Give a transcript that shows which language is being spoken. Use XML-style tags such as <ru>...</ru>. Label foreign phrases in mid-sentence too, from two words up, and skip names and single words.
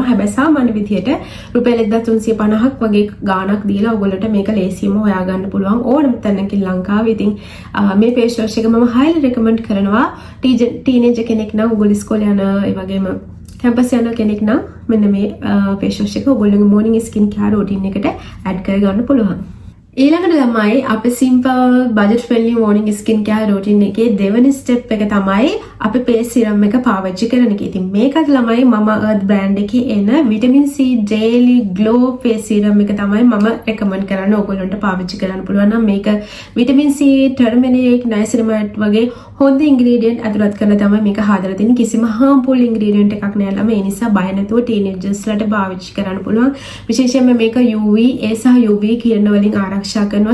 <si>හැබැයි සාමාන්‍ය විදිහට රුපියල් 1350ක් වගේ ගාණක් දීලා ඔයගොල්ලන්ට මේක ලේසියෙන්ම හොයාගන්න පුළුවන් ඕනම තැනකින් ලංකාවේ. ඉතින් මේ</si> <en>face wash</en> <si>එක මම</si> <en>highly recommend</en> <si>කරනවා ටීනේජර් කෙනෙක් නම් ඔයගොල්ලෝ ඉස්කෝලේ යන ඒ වගේම කැම්පස් යන කෙනෙක් නම් මෙන්න මේ</si> <en>face wash</en> <si>එක ඔයගොල්ලෝගේ</si> <en>morning skin care routine</en> <si>එකට add කරගන්න පුළුවන්. ඊළඟට ළමයි අපි</si> <en>simple budget friendly morning skin care routine</en> <si>එකේ දෙවෙනි step එක තමයි අපි</si> <en>face serum</en> <si>එක පාවිච්චි කරන එක. ඉතින් මේකත් ළමයි Mama Earth brand එකේ එන</si> <en>vitamin C daily glow face serum</en> <si>එක තමයි මම recommend කරන්නේ ඔයගොල්ලන්ට පාවිච්චි කරන්න පුළුවන්. නම් මේක</si> <en>vitamin C, turmeric, niacinamide</en> <si>වගේ හොඳ ingredient ඇතුළත් කරලා තමයි මේක හදලා තියෙන්නේ. කිසිම</si> <en>harmful ingredient</en> <si>එකක් නෑ ළමයි. ඒ නිසා බය නැතුව teenagers ලට පාවිච්චි කරන්න පුළුවන්. විශේෂයෙන්ම මේක UV A සහ UV කිරණ වලින් ආරක්ෂා ආරක්ෂා කරනවා.</si>